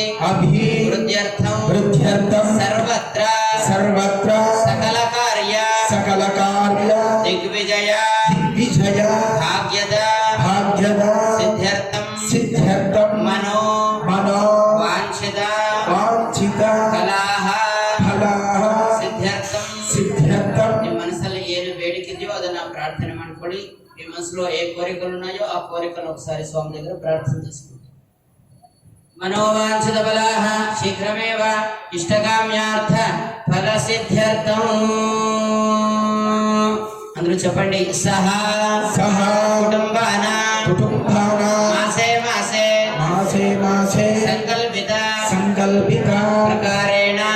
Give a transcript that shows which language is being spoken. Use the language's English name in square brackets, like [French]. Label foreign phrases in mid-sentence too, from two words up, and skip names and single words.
[Sanskrit] वृद्ध्यर्थं सर्वत्र सकल कार्य दिग्विजय भाग्यद सिद्ध्यर्थं मनो वांछित फलाः सिद्ध्यर्थं [Kannada] ನಿಮ್ಮ ಮನಸ್ಸಲ್ಲಿ ಏನು ಬೇಡಿಕೆ ಇದೆಯೋ ಅದನ್ನ ಪ್ರಾರ್ಥನೆ ಮಾಡ್ಕೊಳ್ಳಿ. ನಿಮ್ಮ ಮನಸ್ಸಲ್ಲಿ [Telugu] ఏ కోరికలు ఉన్నాయో ఆ కోరికను ఒకసారి స్వామి దగ్గర ప్రార్థన చేసుకోండి. [Sanskrit] మనోవాంఛిత ఫలాః శీఘ్రమేవ ఇష్టకామ్యార్థ ఫల సిద్ధ్యర్థం [Telugu] అందరూ చెప్పండి. [Sanskrit] సహా కుటుంబానాం మాసే సంకల్పిత ప్రకారేణ